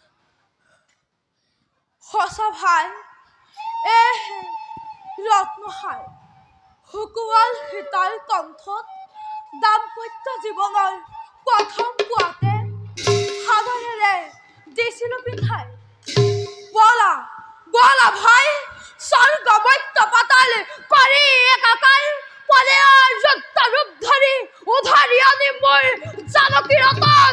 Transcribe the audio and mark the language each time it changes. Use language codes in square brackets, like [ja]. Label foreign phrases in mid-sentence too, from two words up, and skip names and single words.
[as] সঁচা ভাই, ৰত্নহাৰ শুকুৱাল সীতাৰ কণ্ঠত দাম্পত্য জীৱনৰ প্ৰথম পুৱাতে সাদৰেৰে দিছিলো পিন্ধাই। বলা বলা ভাই, স্বৰ্গ মৰ্ত্য পাতাল কৰি একাকাৰ পলেয়াৰ যুদ্ধ ৰূপ ধৰি উধাৰি আনি মোৰ জানকী ৰতন।